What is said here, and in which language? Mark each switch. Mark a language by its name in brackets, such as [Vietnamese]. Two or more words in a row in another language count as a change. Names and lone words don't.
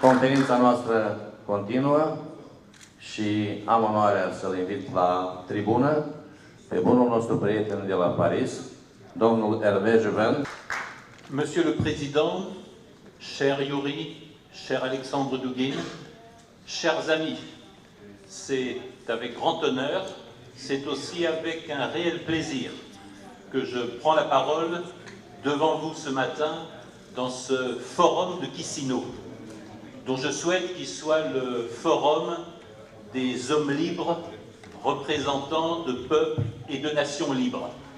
[Romanian] Conferința noastră continuă și am onoarea să-l invit la tribună pe bunul nostru prieten de la Paris, domnul Hervé Juvin. [French] Monsieur le Président, cher Yuri, cher Alexandre Douguin, chers amis, c'est avec grand honneur, c'est aussi avec un réel plaisir que je prends la parole devant vous ce matin dans ce forum de Chisinau, dont je souhaite qu'il soit le forum des hommes libres, représentants de peuples et de nations libres.